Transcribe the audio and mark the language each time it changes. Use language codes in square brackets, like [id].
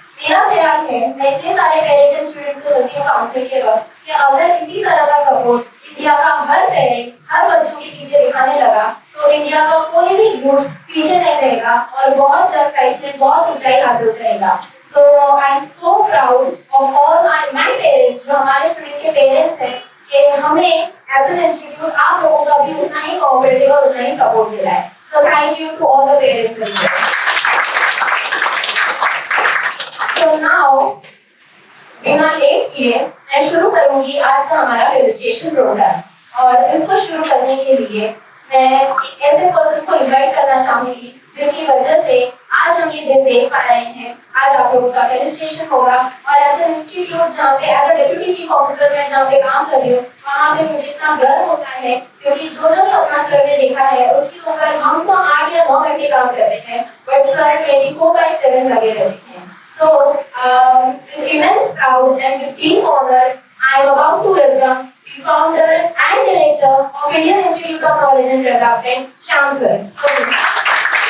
[hi] मेरा ख्याल है, मैं इतने सारे पेरेंट्स एंड स्टूडेंट्स से बोलती हूँ काउंसलिंग के वक्त कि अगर इसी तरह का सपोर्ट इंडिया का हर पेरेंट हर बच्चों के पीछे दिखाने लगा तो इंडिया का कोई भी यूथ पीछे नहीं रहेगा और बहुत जल्द लाइफ में बहुत ऊंचाई हासिल करेगा। [en] So I am so proud of all my parents, [hi] जो हमारे स्टूडेंट के पेरेंट्स हैं, कि हमें एज एन इंस्टीट्यूट आप लोगों का भी उतना ही कोऑपरेटिव और उतना ही सपोर्ट मिला है। [en] So thank you to all the parents as well. [hi] So now बिना लेट किए मैं शुरू करूंगी आज का हमारा फेलिसिटेशन प्रोग्राम, और इसको शुरू करने के लिए मैं ऐसे पर्सन को इनवाइट करना चाहूंगी जिनकी वजह से आज हम ये दिन देख पा रहे हैं। आज आप लोगों का फेलिसिटेशन होगा और एज एन इंस्टीट्यूट जहाँ पे as a deputy chief officer मैं जहाँ पे काम कर रही हूँ वहाँ पे मुझे इतना गर्व होता है क्योंकि जो जो सपना सर ने देखा है उसके ऊपर हम तो 8 या 9 घंटे काम करते हैं बट सर 24/7 लगे रहते हैं। [en] So with immense pride and with deep honor, I am about to welcome the founder and director of Indian Institute of Knowledge and Development, Shyam sir.